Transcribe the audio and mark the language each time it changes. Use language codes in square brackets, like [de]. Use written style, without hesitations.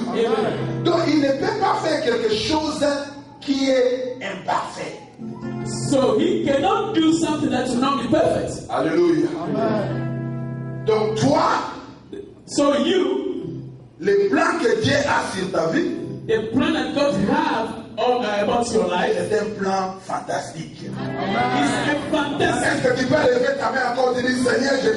[fr] Amen. Donc, il ne peut pas faire quelque chose qui est imparfait. [en] So he cannot do something that will not be perfect. [fr] Alléluia. Donc, toi, [en] So you, [fr] le plan que Dieu a sur ta vie, [en] the plan that God have about your life [fr] c'est un plan fantastique. [en] is a fantastic. [fr] Est-ce que tu peux lever ta main encore et dire, Seigneur, je te